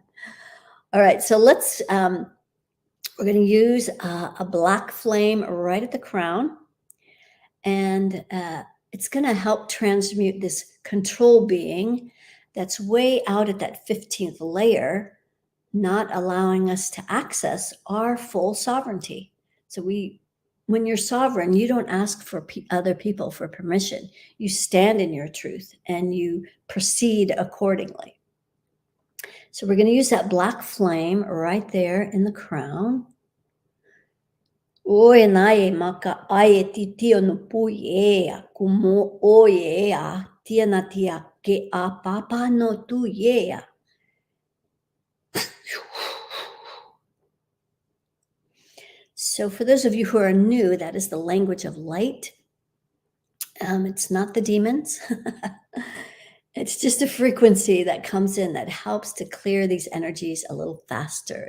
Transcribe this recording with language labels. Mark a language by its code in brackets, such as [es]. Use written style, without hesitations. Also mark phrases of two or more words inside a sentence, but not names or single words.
[en] All right, so we're going to use a black flame right at the crown, and it's going to help transmute this control being that's way out at that 15th layer, not allowing us to access our full sovereignty. So when you're sovereign, you don't ask for other people for permission. You stand in your truth and you proceed accordingly. So we're going to use that black flame right there in the crown. Oe nae maka ae ti tio no pui ea, kumo oe ea, tia na tia ke a papa no tu ea. So for those of you who are new, that is the language of light. It's not the demons. It's just a frequency that comes in that helps to clear these energies a little faster.